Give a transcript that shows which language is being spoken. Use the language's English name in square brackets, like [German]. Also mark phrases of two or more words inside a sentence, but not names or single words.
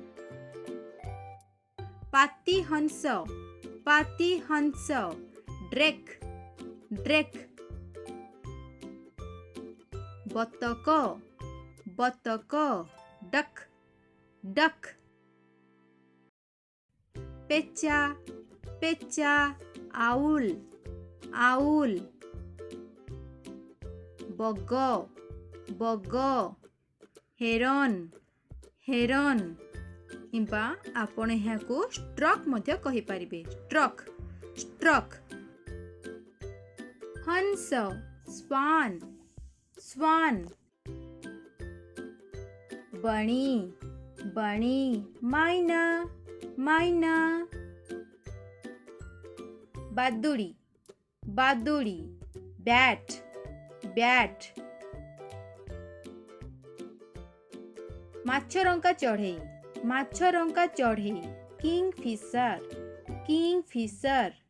[Odia] ପାତି ହଂସ [English] drake drake [Odia] ବତକ ବତକ [English] duck duck [Odia] ପେଚା ପେଚା [English] owl owl [Odia] ବଗ ବଗ [English] heron heron [Odia] କିମ୍ବା ଆପଣ ଏହାକୁ ଷ୍ଟର୍କ ମଧ୍ୟ କହି ପାରିବେ [English] stork stork [Odia] ହଂସ [English] swan swan [Odia] ବଣି ବଣି ମଇନା ମଇନା ବାଦୁଡ଼ି ବାଦୁଡ଼ି [English] bat bat [Odia] ମାଛରଙ୍କା ଚଢ଼େଇ [English] kingfisher kingfisher